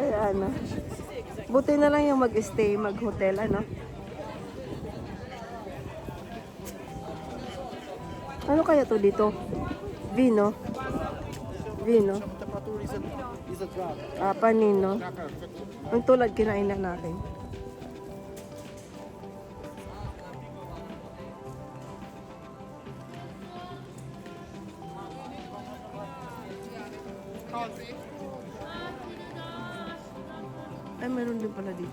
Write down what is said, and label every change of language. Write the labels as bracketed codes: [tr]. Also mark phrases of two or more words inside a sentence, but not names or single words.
[tl] ano. Buti na lang yung mag-stay, mag-hotel, ano. Ano kaya to dito? [it] Vino. Vino. Panino. [tl] Ang tulad kinain na natin. Ay, meron din pala dito.